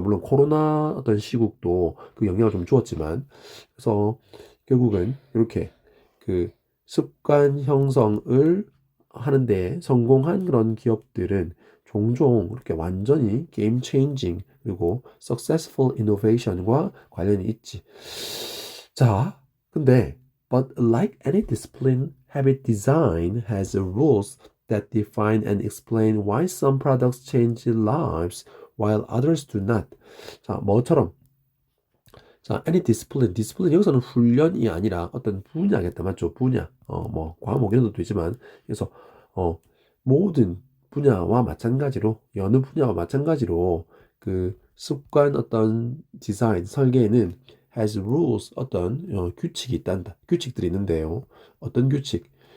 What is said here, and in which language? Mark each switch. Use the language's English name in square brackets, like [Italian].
[Korean] 물론 코로나 어떤 시국도 그 영향을 좀 주었지만 그래서 결국은 이렇게 그 습관 형성을 하는데 성공한 그런 기업들은 종종 이렇게 완전히 [English] game changing [Korean] 그리고 [English] successful innovation [Korean] 과 관련이 있지. 자, 근데 [English] but like any discipline, habit design has rules that define and explain why some products change lives while others do not. [Korean] 자, 뭐처럼 자, [English] any discipline, [Korean] discipline 여기서는 훈련이 아니라 어떤 분야겠다, 맞죠? 분야, 뭐 과목 이런 것도 되지만 그래서 어, 모든 분야와 마찬가지로 여느 분야와 마찬가지로 그 습관 어떤 디자인 설계에는 [English] has rules [Korean] 어떤 규칙이 있단다. 규칙들이 있는데요. 어떤 규칙?